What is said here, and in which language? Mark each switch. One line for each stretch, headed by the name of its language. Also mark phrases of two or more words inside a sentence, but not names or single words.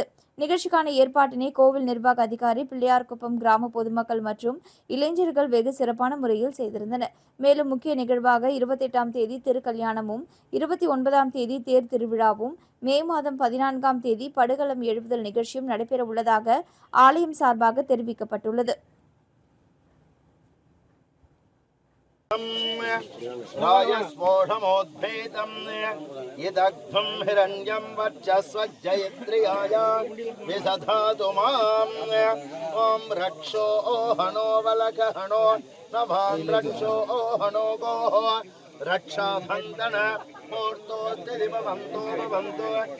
Tamil: நிகழ்ச்சிக்கான ஏற்பாட்டினை கோவில் நிர்வாக அதிகாரி, பிள்ளையார்குப்பம் கிராம பொதுமக்கள் மற்றும் இளைஞர்கள் வெகு சிறப்பான முறையில் செய்திருந்தனர். மேலும் முக்கிய நிகழ்வாக 28ஆம் தேதி திருக்கல்யாணமும், 29ஆம் தேதி தேர் திருவிழாவும், மே மாதம் 14ஆம் தேதி படுகளம் எழுப்புதல் நிகழ்ச்சியும் நடைபெற உள்ளதாக ஆலயம் சார்பாக தெரிவிக்கப்பட்டுள்ளது.
Sanskrit: रायस्पोषमोद्भेदम् यदग्धं हिरण्यं वर्चस्वज्जयत्रियाय विसधातु माम् ॐ रक्षो हनो वलकहनो नभान् रक्षो हनो गोः रक्षाबन्धन मुहूर्तोऽस्तिदिवमन्तो भवन्तु